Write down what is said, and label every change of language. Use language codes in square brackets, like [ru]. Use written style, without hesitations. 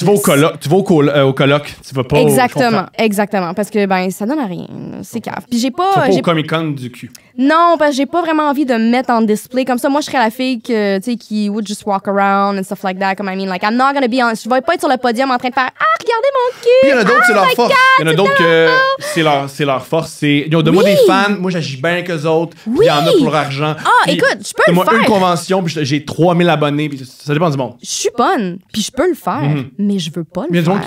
[fr] Tu vas au colloque, tu vas pas Exactement. Parce que, ben, ça donne à rien. C'est cave. Puis j'ai pas. Tu vas pas au Comic-Con du cul. Non, parce que j'ai pas vraiment envie de me mettre en display. Comme ça, moi, je serais la fille que, tu sais, qui [en] would just walk around and stuff like that. [fr] Comme, [en] I mean, like, I'm not gonna be on. [fr] Je vais pas être sur le podium en train de faire regardez mon cul! Puis il y en a d'autres, c'est leur force. Il y en a d'autres que c'est leur force. Donne-moi des fans, moi j'agis bien qu'eux autres. Il y en a pour leur argent. Ah, écoute, je peux le faire. Donne-moi une convention, puis j'ai 3000 abonnés, puis ça dépend du monde. Je suis bonne, puis je peux le faire, mais je veux pas le faire.